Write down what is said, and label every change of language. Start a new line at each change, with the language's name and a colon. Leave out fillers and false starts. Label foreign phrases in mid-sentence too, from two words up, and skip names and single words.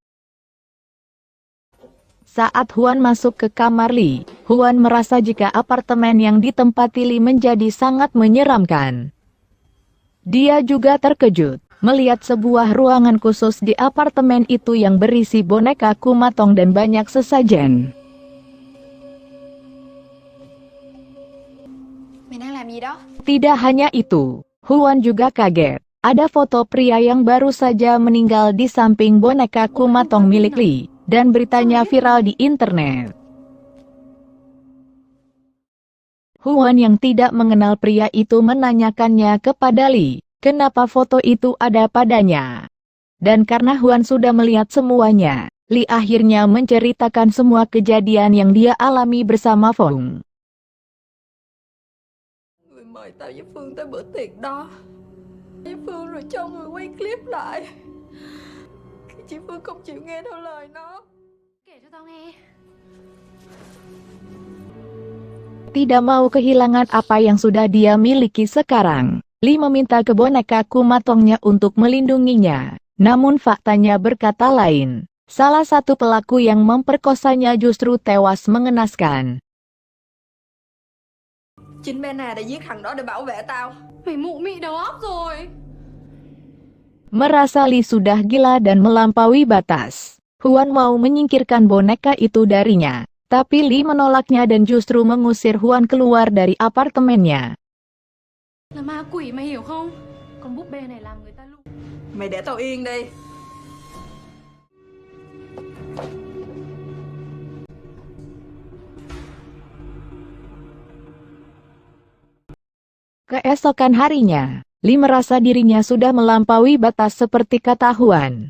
Indonesian: Saat Huan masuk ke kamar Lee, Huan merasa jika apartemen yang ditempati Lee menjadi sangat menyeramkan. Dia juga terkejut melihat sebuah ruangan khusus di apartemen itu yang berisi boneka Kumatong dan banyak sesajen.
Vietnamese: Mày đang làm gì đó?
Indonesian: Tidak hanya itu, Huan juga kaget. Ada foto pria yang baru saja meninggal di samping boneka Kumatong milik Lee, dan beritanya viral di internet. Huan yang tidak mengenal pria itu menanyakannya kepada Lee, kenapa foto itu ada padanya. Dan karena Huan sudah melihat semuanya, Lee akhirnya menceritakan semua kejadian yang dia alami bersama Phong.
Vietnamese: Người mời tao với Phương tới bữa tiệc đó với Phương rồi cho người quay clip lại. Chị Phương không chịu nghe theo lời nó. Kể cho tao nghe.
Indonesian: Tidak mau kehilangan apa yang sudah dia miliki sekarang, Lee meminta ke boneka Kumatongnya untuk melindunginya. Namun faktanya berkata lain. Salah satu pelaku yang memperkosanya justru tewas mengenaskan.
Vietnamese: Chính bé nào đã giết thằng đó để bảo vệ tao. Mày mụ mị đầu óc rồi.
Indonesian: Merasa Lee sudah gila dan melampaui batas, Huan mau menyingkirkan boneka itu darinya. Tapi Lee menolaknya dan justru mengusir Huan keluar dari apartemennya.
Vietnamese: Là ma quỷ mày hiểu không? Con búp bê này làm người ta lụ. Mày để tao yên đi.
Indonesian: Keesokan harinya, Lee merasa dirinya sudah melampaui batas seperti kata Huan.